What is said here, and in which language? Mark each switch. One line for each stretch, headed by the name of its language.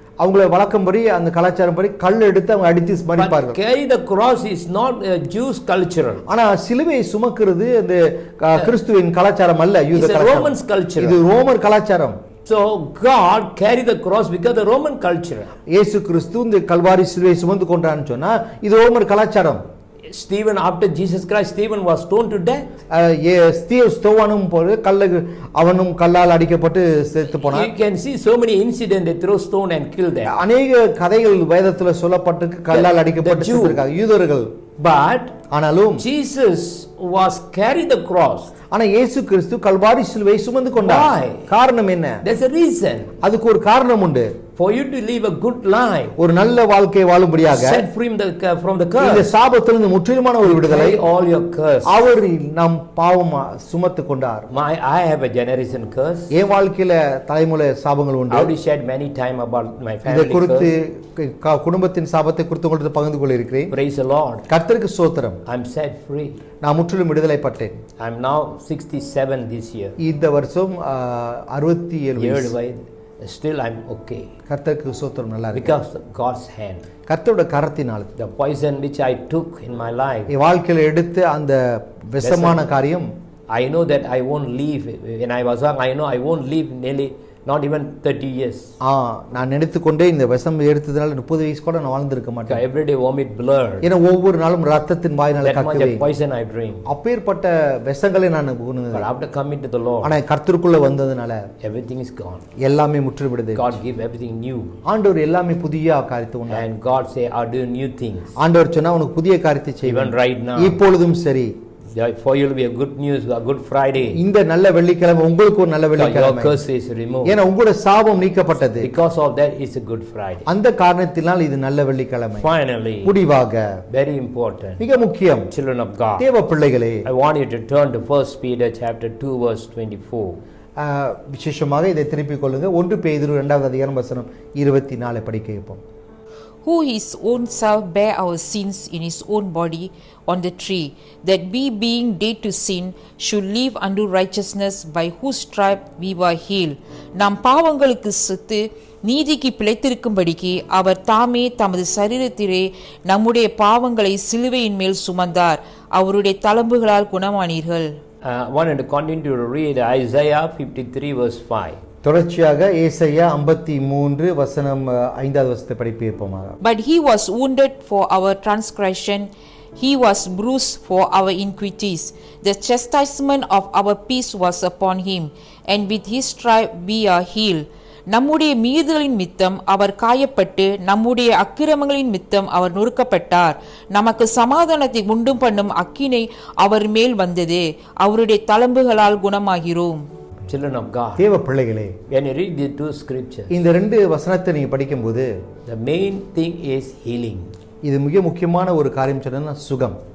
Tamil: அவங்கள வழக்கம்படி அந்த கலாச்சாரம் படி கல் எடுத்து அவங்க அடித்து மரிப்பார்கள்.
English: Carry the cross is not a Jews culture.
Tamil: ஆனா சிலுவையை சுமக்கிறது அந்த கிறிஸ்துவின் கலாச்சாரம் அல்ல, யூத
English: கலாச்சாரம். It's a Roman culture.
Tamil: இது ரோமர் கலாச்சாரம்.
English: So God carried the cross because the Roman culture.
Tamil: இயேசு கிறிஸ்து இந்த கல்வாரி சிலுவையை சுமந்து கொண்டான்னு சொன்னா இது ரோமர் கலாச்சாரம்.
English: Stephen, after Jesus Christ, Stephen was stoned to death.
Tamil: ஸ்தோவானும் போது அவனும் கல்லால் அடிக்கப்பட்டு செத்து போனான்.
English: You can see so many incidents, they throw stone and kill them.
Tamil: அநேக கதைகள் வேதத்துல சொல்லப்பட்டிருக்கு, கல்லால் அடிக்கப்பட்டு செத்துருக்காங்க யூதர்கள்.
English: But
Tamil: ஆனாலும்
English: Jesus was carried the cross.
Tamil: ஆனா இயேசு கிறிஸ்து கல்வாரி சிலுவையை சுமந்து கொண்டார். காரணம் என்ன?
English: There's a reason.
Tamil: அதுக்கு ஒரு காரணம் உண்டு.
English: For you to live a good life,
Tamil: ஒரு நல்ல வாழ்க்கை வாழும்படியாக,
English: set free from the curse,
Tamil: இந்த சாபத்திலிருந்து முற்றிலுமான ஒரு விடுதலை,
English: all your curse.
Tamil: அவர் நம் பாவம் சுமந்து கொண்டார்.
English: I have a generation curse.
Tamil: என் வாழ்க்கையில தலைமுறை சாபங்கள் உண்டு.
English: I already shared many time about my family
Tamil: இதை குறித்து
English: curse.
Tamil: குடும்பத்தின் சாபத்தை குறித்து உங்களுக்கு பகிர்ந்து கொள்ள இருக்கிறேன்.
English: Praise the Lord.
Tamil: கர்த்தருக்கு ஸ்தோத்திரம்.
English: I'm set free.
Tamil: நான் முற்றிலும் விடுதலை பட்டேன்.
English: I'm now 67 this year.
Tamil: இந்த வருஷம் 67
English: வயது. Still I'm okay.
Tamil: கர்த்தருக்கு ஸ்தோத்திரம், நல்லா இருக்கு.
English: Because of God's hand.
Tamil: கர்த்தருடைய கரத்தினால்.
English: The poison which I took in my life,
Tamil: என் வாழ்க்கையில எடுத்து அந்த விஷமான காரியம்,
English: I know that I won't leave. When I was young, I know I won't leave nearly not even 30 years.
Tamil: நான் நினைத்துக்கொண்டே இந்த விஷம் எடுத்ததனால 30 வயசு கூட நான் வாழ்ந்திருக்க மாட்டேன்.
English: Every day vomit blood.
Tamil: ஏன்னா ஒவ்வொரு நாளும் ரத்தத்தின் வாயினால கக்குவேன்.
English: Poison I drink.
Tamil: அப்பேற்பட்ட விஷங்களை நான் உண்ணுவேன்.
English: But after coming to the Lord,
Tamil: ஆனா கர்த்தருக்குள்ள வந்ததனால
English: everything is gone.
Tamil: எல்லாமே முற்று விடுது.
English: God give everything new.
Tamil: ஆண்டவர் எல்லாமே புதிய காரியத்தை உண்டாக்குறார்.
English: And God say, I do new things.
Tamil: ஆண்டவர் சொன்னா உனக்கு புதிய காரியத்தை செய்வேன்.
English: Even right now.
Tamil: இப்பொழுதும் சரி.
English: For you will be a good news, a good Friday.
Tamil: இந்த நல்ல வெள்ளிக்கிழமை உங்களுக்கு ஒரு நல்ல
English: Your
Tamil: வெள்ளிக்கிழமை.
English: curse is removed.
Tamil: ஏன்னா உங்களோட சாபம் நீக்கப்பட்டது.
English: Because of that, it's a good Friday.
Tamil: அந்த காரணத்தினால் இது நல்ல வெள்ளிக்கிழமை.
English: Finally,
Tamil: முடிவாக
English: very important,
Tamil: மிக முக்கியம்
English: children of God,
Tamil: தேவ பிள்ளைகளே,
English: I want you to turn to 1 Peter chapter 2 verse 24.
Tamil: விசேஷமாக இதை திருப்பிக் கொள்ளுங்க. 1 பேதுரு 2வது அதிகாரம் வசனம் 24 படிக்க வைப்போம்.
English: Who his own self bare our sins in his own body on the tree, that we being dead to sin should live unto righteousness, by whose stripe we were healed.
Tamil: நாம் பாவங்களுக்கு செத்து நீதிக்கு பிழைத்திருக்கும்படிக்கு அவர் தாமே தமது சரீரத்திலே நம்முடைய பாவங்களை சிலுவையின் மேல் சுமந்தார், அவருடைய தளம்புகளால் குணமானீர்கள்.
English: Wanted to continue to read Isaiah 53 verse 5.
Tamil: தொடர்ச்சியாக ஏசாயா 53 வசனம் 5வது வசனத்தை படிப்போமாக.
English: But he was wounded for our transgression, he was bruised for our iniquities. The chastisement of our peace was upon him, and with his stripe we are healed.
Tamil: நம்முடைய மீறுதலின் மித்தம் அவர் காயப்பட்டு, நம்முடைய அக்கிரமங்களின் மித்தம் அவர் நொறுக்கப்பட்டார். நமக்கு சமாதானத்தை உண்டு பண்ணும் அக்கினை அவர் மேல் வந்தது, அவருடைய தளம்புகளால் குணமாகிறோம்.
English: Children of God,
Tamil: தேவ பிள்ளைகளே,
English: when you read the two scriptures,
Tamil: இந்த ரெண்டு வசனத்தை நீங்க படிக்கும்போது
English: the main thing is healing.
Tamil: இது மிக முக்கியமான ஒரு காரியம் சொன்னா சுகம்.